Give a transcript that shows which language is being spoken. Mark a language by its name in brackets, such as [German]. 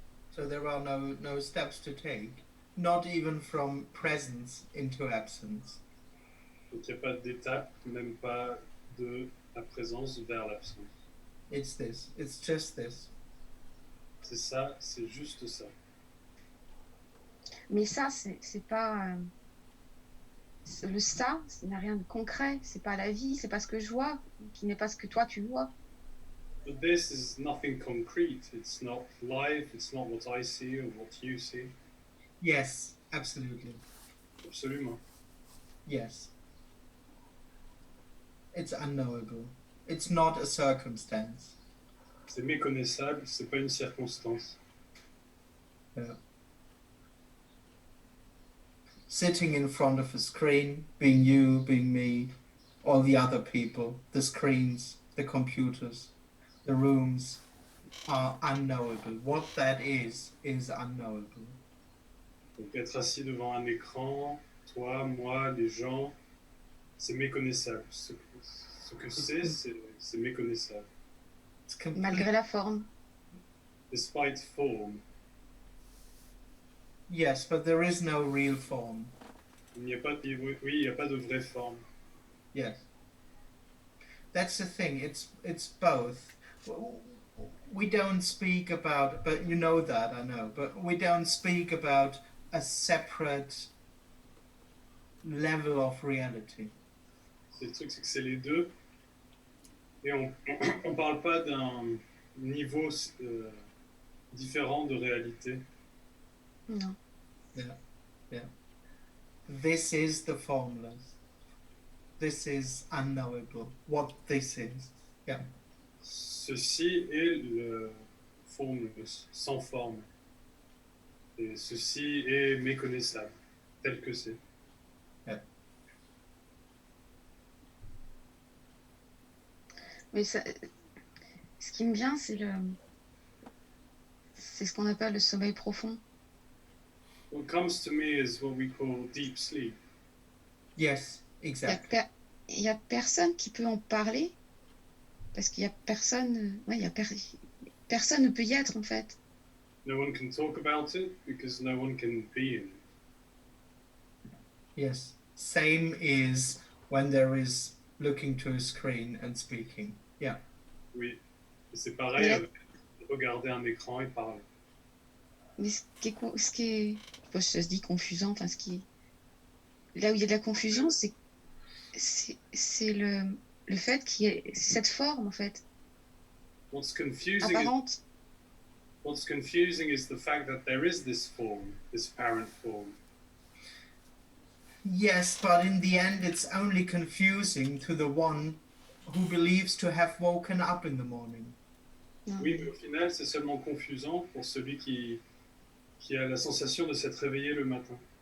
[English] So there are no steps to take, not even from presence into absence. [French] Donc il n'y a pas d'étape, même pas de la présence vers l'absence. [English] It's this. It's just this. [French] C'est ça, c'est juste ça. Mais ça, c'est pas. Le ça n'a rien de concret. C'est pas la vie, c'est pas ce que je vois, qui n'est pas ce que toi tu vois. [English] But this is nothing concrete. It's not life. It's not what I see or what you see. Yes, absolutely. [French] Absolument. [English] Yes. It's unknowable. It's not a circumstance. [French] C'est méconnaissable. C'est pas une circonstance. [English] Yeah. Sitting in front of a screen, being you, being me, all the other people, the screens, the computers, the rooms are unknowable. What that is unknowable. [French] Donc être assis devant un écran, toi, moi, les gens, c'est méconnaissable. Ce que c'est méconnaissable. [English] It's complete. [French] Malgré la forme. [English] Despite form, Yes, but there is no real form. [French] il n'y a pas de vraie forme. [English] Yes. That's the thing. It's both. We don't speak about, but you know that, I know, but we don't speak about a separate level of reality. [French] C'est le truc, c'est que c'est les deux. Et on parle pas d'un niveau différent de réalité. Non. [English] Yeah. This is the formless. This is unknowable. What this is. Yeah. [French] Ceci est le formless, sans forme. Et ceci est méconnaissable, tel que c'est. Mais ça, ce qui me vient, c'est ce qu'on appelle le sommeil profond. [English] What comes to me is what we call deep sleep. Yes, exactly. [French] Il y a personne qui peut en parler parce qu'il y a personne. Ouais, personne ne peut y être en fait. [English] No one can talk about it because no one can be in it. Yes. Same is when there is looking to a screen and speaking. Yeah. [French] Oui, et c'est pareil avec regarder un écran et parler. Mais ce qui est ça se dit confusant, enfin là où il y a de la confusion, c'est le fait qu'il y ait cette forme en fait apparente. [English] What's confusing is the fact that there is this form, this apparent form. Yes, but in the end it's only confusing to the one who believes to have woken up in the morning. [French] Oui, mais au final, c'est seulement confusant pour celui qui qui a la sensation de s'être réveillé le matin.